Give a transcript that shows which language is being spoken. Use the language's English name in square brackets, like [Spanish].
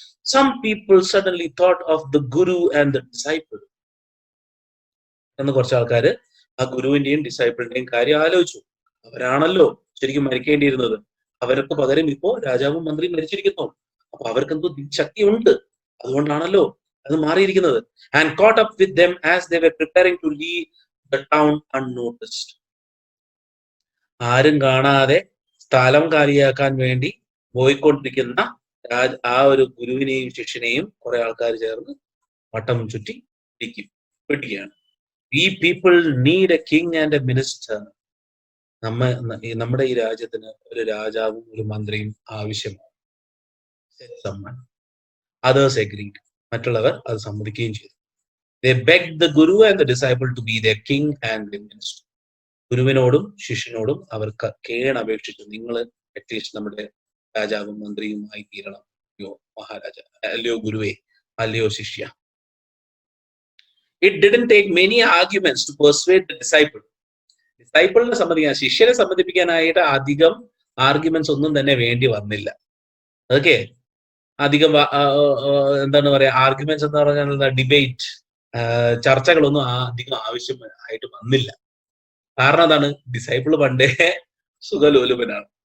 [English] Some people suddenly thought of the guru and the disciple. [Malayalam] എന്ന് കുറച്ച് ആൾക്കാര് ആ ഗുരുവിന്റെയും ഡിസൈപ്പിളിന്റെയും കാര്യം ആലോചിച്ചു. അവരാണല്ലോ ശരിക്കും മരിക്കേണ്ടിയിരുന്നത്. അവർക്ക് പകരം ഇപ്പോ രാജാവും മന്ത്രിയും മരിച്ചിരിക്കുന്നു. അപ്പൊ അവർക്ക് എന്തോ ശക്തി ഉണ്ട്. അതുകൊണ്ടാണല്ലോ അത് മാറിയിരിക്കുന്നത്. [English] And caught up with them as they were preparing to leave the town unnoticed. [Malayalam] ആരും കാണാതെ സ്ഥലം കാലിയാക്കാൻ വേണ്ടി പോയിക്കൊണ്ടിരിക്കുന്ന ആ ഒരു ഗുരുവിനെയും ശിഷ്യനെയും കുറെ ആൾക്കാർ ചേർന്ന് വട്ടം ചുറ്റി പിടിക്കുകയാണ്. ഈ [English] People need a king and a minister. [Malayalam] നമ്മുടെ ഈ രാജ്യത്തിന് ഒരു രാജാവും ഒരു മന്ത്രിയും ആവശ്യമാണ്. [English] Others agreed. [Malayalam] മറ്റുള്ളവർ അത് സമ്മതിക്കുകയും ചെയ്തു. [English] They begged the Guru and the disciple to be their king and their minister. [Malayalam] ഗുരുവിനോടും ശിഷ്യനോടും അവർ കേണപേക്ഷിച്ചു, നിങ്ങൾ അറ്റ്ലീസ്റ്റ് നമ്മുടെ രാജാവും മന്ത്രിയുമായി തീരണം, അല്ലയോ മഹാരാജ, അല്ലയോ ഗുരുവേ, അല്ലയോ ശിഷ്യ. [English] It didn't take many arguments to persuade the disciple. [Malayalam] ഡിസൈപ്പിളിനെ സമ്മതിക്കാൻ, ശിഷ്യനെ സമ്മതിപ്പിക്കാനായിട്ട് അധികം ആർഗ്യുമെന്റ്സ് ഒന്നും തന്നെ വേണ്ടി വന്നില്ല. ഓക്കെ, അധികം എന്താണ് പറയാ, ആർഗ്യുമെന്റ്സ് എന്ന് പറഞ്ഞാൽ ഡിബേറ്റ്, ചർച്ചകളൊന്നും അധികം ആവശ്യമായിട്ട് വന്നില്ല. കാരണം എന്താണ്, ഡിസൈപ്പിൾ പണ്ടേ സുഖലോലുപനാണ്.